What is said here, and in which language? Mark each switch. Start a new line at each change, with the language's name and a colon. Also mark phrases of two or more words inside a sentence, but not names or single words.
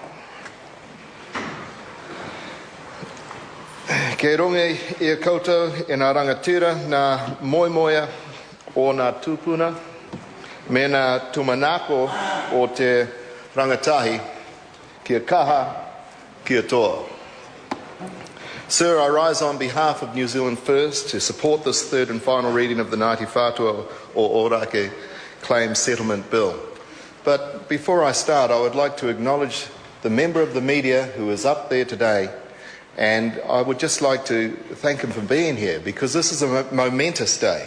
Māori: Kei ronge I a koutou e ngā rangatira nā moimoia o ngā tūpuna me ngā tumanako o te rangatahi kia kaha kia toa.
English: Sir, I rise on behalf of New Zealand First to support this third and final reading of the Ngāti Whātua or Orākei Claim Settlement Bill. But before I start, I would like to acknowledge the member of the media who is up there today, and I would just like to thank him for being here because this is a momentous day.